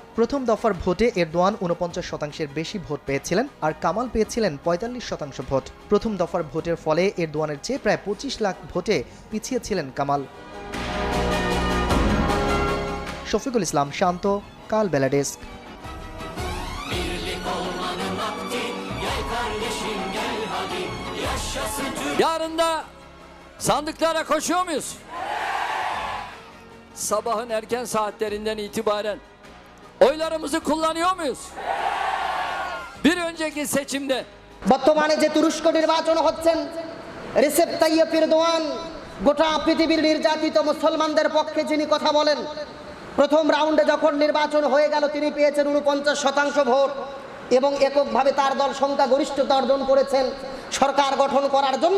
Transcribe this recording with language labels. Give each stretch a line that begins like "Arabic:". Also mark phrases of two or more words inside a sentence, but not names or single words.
Bangla: প্রথম দফার ভোটে এরদোয়ান 49%-এর বেশি ভোট পেয়েছিলেন আর কামাল পেয়েছিলেন 45% ভোট। প্রথম দফার ভোটের ফলে এরদোয়ানের চেয়ে প্রায় 25 লাখ ভোটে পিছিয়ে ছিলেন কামাল। শফিকুল ইসলাম শান্ত, কাল বেলা ডেস্ক।
Turkish: Yarın da sandıklara koşuyor muyuz? Sabahın erken saatlerinden itibaren oylarımızı kullanıyor muyuz? Bir önceki seçimde
Bangla: বর্তমানে যে তুরস্ক নির্বাচন হচ্ছেন, রিসেপ তাইয়েপ এরদোয়ান গোটা পৃথিবীর নির্যাতিত মুসলমানদের পক্ষে যিনি কথা বলেন। প্রথম রাউন্ডে যখন নির্বাচন হয়ে গেল, তিনি পেয়েছেন 49% ভোট এবং এককভাবে তার দল সংখ্যাগরিষ্ঠতা অর্জন করেছেন সরকার গঠন করার জন্য।